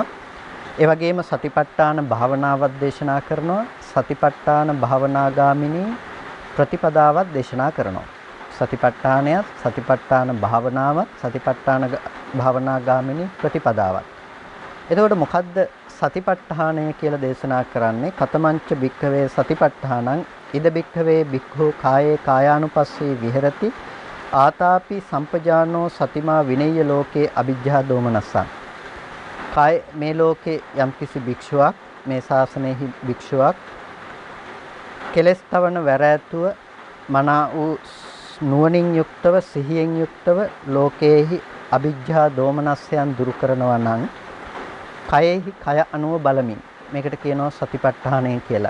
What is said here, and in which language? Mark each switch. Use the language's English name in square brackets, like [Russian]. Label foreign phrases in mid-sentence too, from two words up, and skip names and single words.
[Sinhala] ඒ වගේම සතිපට්ඨාන භාවනාවක් දේශනා කරනවා. සතිපට්ඨාන භාවනා ගාමිනී ප්‍රතිපදාවක් දේශනා කරනවා. සතිපට්ඨානයත් සතිපට්ඨාන භාවනාවත් සතිපට්ඨාන භාවනා ගාමිනී ප්‍රතිපදාවත්. එතකොට මොකද්ද සතිපට්ඨානය කියලා දේශනා කරන්නේ? [Pali] කතමංච භික්ඛවේ සතිපට්ඨානං ඉද භික්ඛවේ භික්ඛු කායේ කායානුපස්සී විහෙරති ආතාපි සම්පජානෝ සතිමා විනය්‍ය ලෝකේ අවිජ්ජා දෝමනස්සං. [Sinhala] කාය මේ ලෝකේ යම්කිසි භික්ෂුවක් මේ ශාසනයෙහි භික්ෂුවක් කෙලස් තවන වැරෑතුව මනා වූ නුවණින් යුක්තව සිහියෙන් යුක්තව ලෝකේහි අවිජ්ජා දෝමනස්සයන් දුරු කරනවා නම් කයෙහි කය අනුව බලමින් මේකට කියනවා සතිපට්ඨානය කියලා.